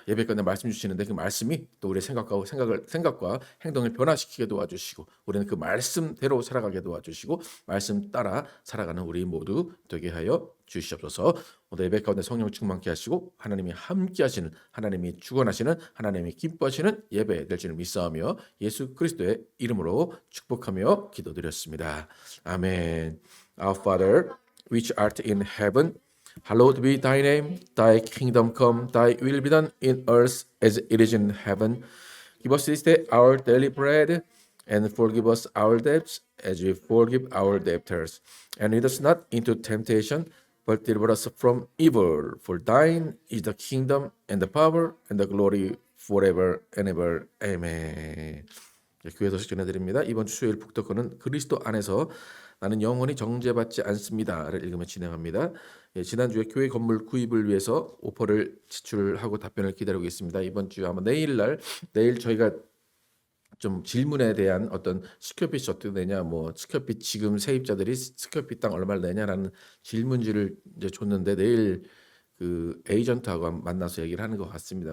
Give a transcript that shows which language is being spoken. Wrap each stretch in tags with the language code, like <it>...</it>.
<ko>예배 끝에 말씀 주시는데 그 말씀이 또 우리의 생각과 행동을 변화시키게 도와주시고 우리는 그 말씀대로 살아가게 도와주시고 말씀 따라 살아가는 우리 모두 되게 하여 주시옵소서. 오늘 예배 가운데 성령 충만케 하시고 하나님이 함께 하시는 하나님이 주관하시는 하나님이 기뻐하시는 예배 될 줄을 믿사오며 예수 그리스도의 이름으로 축복하며 기도드렸습니다. 아멘.</ko> <en>Our Father which art in heaven, hallowed be thy name. Thy kingdom come, thy will be done in earth as it is in heaven. Give us this day our daily bread, and forgive us our debts as we forgive our debtors. And lead us not into temptation, but deliver us from evil. For thine is the kingdom, and the power, and the glory forever and ever. Amen.</en> <ko>교회 소식 전해드립니다. 이번 주 수요일 북덕후는 그리스도 안에서 나는 영원히 정죄받지 않습니다를 읽으며 진행합니다. 지난주에 교회 건물 구입을 위해서 오퍼를 제출하고 답변을 기다리고 있습니다. 이번 주 아마 내일 저희가 좀 질문에 대한 어떤 스퀘어핏이 어떻게 되냐, 뭐 스퀘어핏 지금 세입자들이 스퀘어핏 당 얼마를 내냐라는 질문지를 이제 줬는데 내일 그 에이전트하고 만나서 얘기를 하는 것 같습니다.</ko>